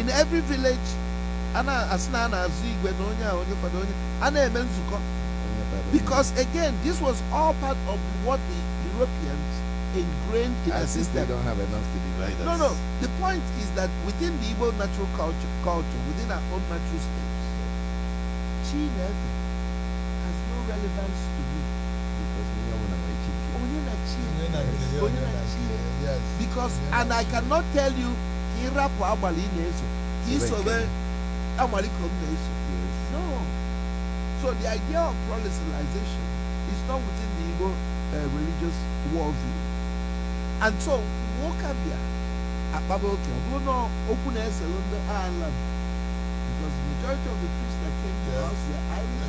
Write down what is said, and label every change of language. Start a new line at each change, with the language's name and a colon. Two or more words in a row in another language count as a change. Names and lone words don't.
English: In every village, Because again, this was all part of what the Europeans ingrained in their As if they system. don't have enough to divide us. No. The point is that within the Igbo natural culture, within our own natural states, Chineke has no relevance to me. Because we don't want to make it.
Igbo: Onye na chi. Onye na nkiri, Onye na chi.
English: yes. Because,
Igbo: Onye na
English: and I
Igbo: chi.
English: cannot tell you,
Igbo: ka ị rapụ agbali ị na-eso, ka ị sobe agbali ka m na-eso.
English: No. So the idea of pluralization is not within the Igbo religious worldview. And so, Wokabia, Akpaboke, Bruno, Open Esselunda Ireland, because the majority of the priests that came to us were Irish,